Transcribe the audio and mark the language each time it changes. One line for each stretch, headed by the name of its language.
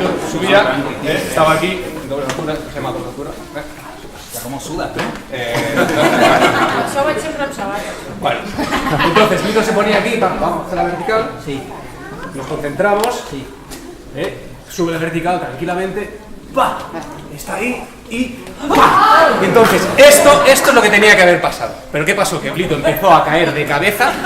Spanish: Subía, estaba aquí, doble altura, se llama doble altura. Ya como sudas,
Catalan: Això ho vaig sempre amb sabates.
Spanish: Bueno, entonces Vito se ponía aquí, vamos a hacer la vertical, Sí, nos concentramos, sí. sube la vertical tranquilamente, ¡pa! Está ahí y ¡pa! Entonces, esto es lo que tenía que haber pasado. Pero ¿qué pasó? Que Blito empezó a caer de cabeza.